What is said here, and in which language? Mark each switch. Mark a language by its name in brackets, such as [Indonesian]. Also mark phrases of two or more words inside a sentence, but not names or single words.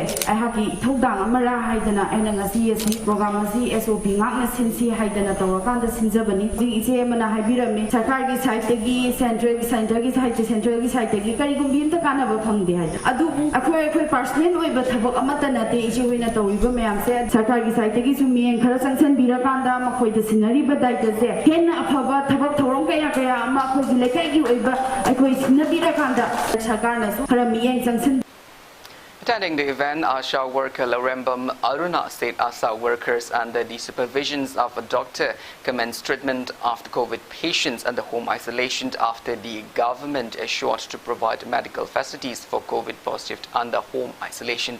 [Manipuri] ahaki thodang amara haidana aina ngasi esi program ngasi SOP ngakna sinsi haidana tawakanda sinjabani ji iche mana birame sarkar gi side tegi central gi side tegi kari gumbim ta kana ba phangde hai adu akhoi personal oi ba thabak amata na te ichi hoina towiba mayam se sarkar gi side tegi sumi en khara sanction bira kanda makhoi de sinari ba dai de se hen aphaba thabak thorong kaya lekai gi oiba akoi sinabira kanda sarkarna su khara miyang changsan. [English] Attending the event, ASHA worker Larembam Aruna State ASHA workers under the supervisions of a doctor commenced treatment after COVID patients under home isolation after the government assured to provide medical facilities for COVID positive under home isolation.